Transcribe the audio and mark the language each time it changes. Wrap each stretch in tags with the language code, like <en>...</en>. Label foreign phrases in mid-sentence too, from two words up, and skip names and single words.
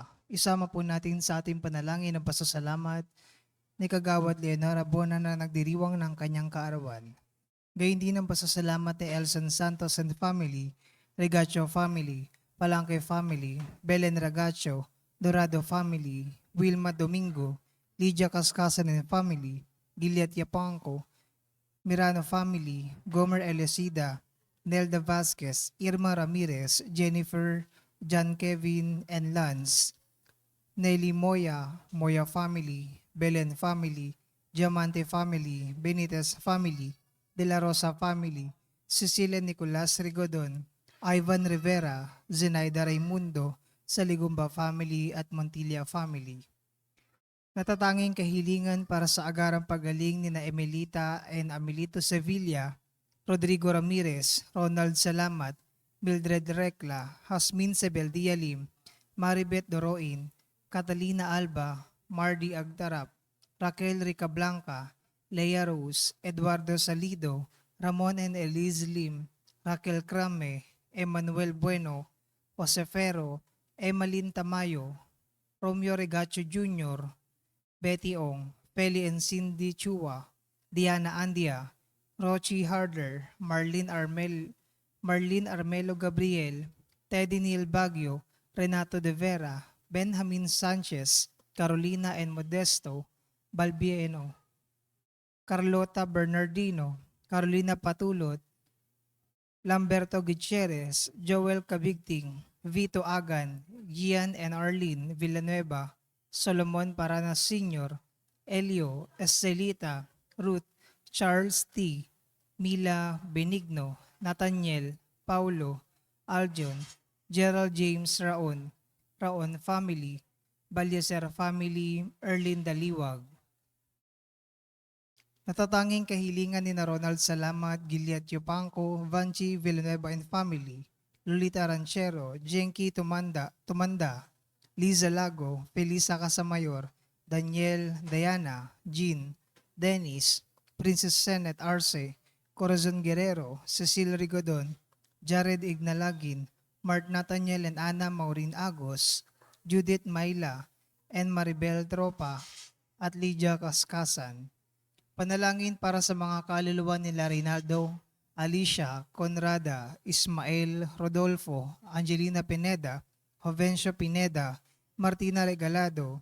<tl>Isama po natin sa ating panalangin ng pasasalamat ni Kagawad Leonora Bona na nagdiriwang ng kanyang kaarawan. Gayun din ang pasasalamat ni Elson Santos</tl> <en>and family,</en> <tl>Regacho family, Palangke family, Belen Ragacho, Dorado family, Wilma Domingo, Lydia Cascasan</tl> <en>and family,</en> <tl>Giliat Yapangco, Mirano family, Gomer Elecida, Nelda Vasquez, Irma Ramirez, Jennifer, John Kevin and Lance, Nelly Moya, Moya family, Belen family, Diamante family, Benitez family, De La Rosa family, Cecilia Nicolas Rigodon, Ivan Rivera, Zenaida Raimundo, Saligumba family at Montilla family. Natatanging kahilingan para sa agarang pagaling ni na Emelita and Amelito Sevilla, Rodrigo Ramirez, Ronald Salamat, Mildred Recla, Hasmin Sebeldialim, Maribeth Doroin, Catalina Alba, Mardy Agtarap, Raquel Ricablanca, Leia Rose, Eduardo Salido, Ramon and Elise Lim, Raquel Crame, Emmanuel Bueno, Josefero, Emmalyn Tamayo, Romeo Regacho Jr., Betty Ong, Feli and Cindy Chua, Diana Andia, Rochi Harder, Marlene Armelo Gabriel, Teddy Neil Baguio, Renato De Vera, Benjamin Sanchez, Carolina and Modesto, Balbieno, Carlota Bernardino, Carolina Patulot, Lamberto Gutierrez, Joel Cabigting, Vito Agan, Gian and Arlene Villanueva, Solomon Paranas Sr., Elio, Estelita, Ruth, Charles T., Mila Benigno, Nathaniel, Paulo, Aljon, Gerald James Raon family, Balyeser family, Erlin Daliwag. Natatanging kahilingan ni na Ronald Salamat, Giliat Yupanco, Vanchi Villanueva and family, Lolita Ranchero, Jenky Tumanda, Liza Lago, Felisa Casamayor, Daniel, Diana, Jean, Dennis, Princess Senet Arce, Corazon Guerrero, Cecil Rigodon, Jared Ignalagin, Mark Nathaniel and Ana Maureen Agos, Judith Maila, and Maribel Tropa, at Lydia Cascasan. Panalangin para sa mga kaluluwa nila Rinaldo, Alicia, Conrada, Ismael, Rodolfo, Angelina Pineda, Jovencio Pineda, Martina Regalado,</tl>